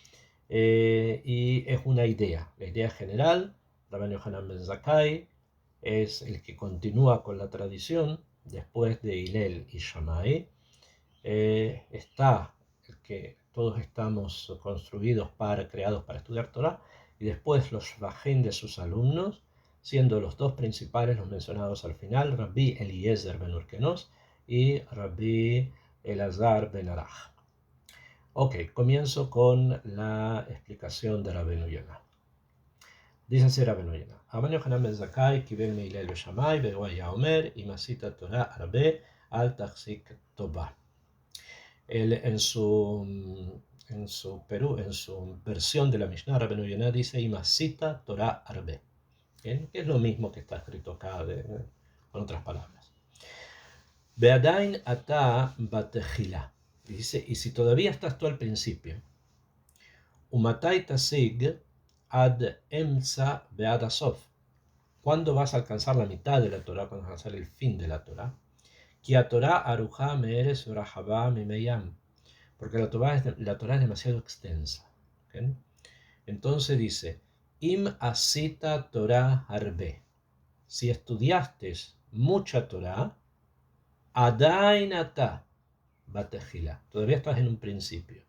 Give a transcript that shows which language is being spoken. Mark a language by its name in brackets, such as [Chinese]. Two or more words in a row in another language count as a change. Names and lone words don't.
[Spanish] Y es una idea. La idea general, Rabbeinu Yohanan ben Zakkai es el que continúa con la tradición después de Hillel y Shammai. Está el que todos estamos creados para estudiar Torah, y después los Shvachim de sus alumnos, siendo los dos principales los mencionados al final, Rabbi Eliezer ben Urkenos y Rabbi Elazar ben Arach. Ok, comienzo con la explicación de Rabbeinu Yonah. Dice así [Hebrew] Rabbeinu Yonah: רבנו יוחנן בן זכאי קיבל מהלל ושמאי והוא היה אומר, אם עשית תורה הרבה, אל תחזיק טובה. [Spanish] En su versión de la Mishnah, Rabbeinu Yonah dice, [Hebrew] אם עשית תורה הרבה, [Spanish] que es lo mismo que está escrito acá con otras palabras. [Hebrew] ועדיין אתה בתחילה. [Spanish] Dice, y si todavía estás tú al principio, [Hebrew] ומתי תשיג עד האמצע ועד הסוף. [Spanish] ¿Cuándo vas a alcanzar la mitad de la Torah? ¿Cuándo vas a alcanzar el fin de la Torah? [Hebrew] כי התורה ארוכה מארץ ורחבה מני ים. [Spanish] Porque la Torah es demasiado extensa. ¿Okay? Entonces dice, [Hebrew] אם עשית תורה הרבה. [Spanish] Si estudiaste mucha Torah, [Hebrew] עדיין אתה בתחילה. [Spanish] Todavía estás en un principio.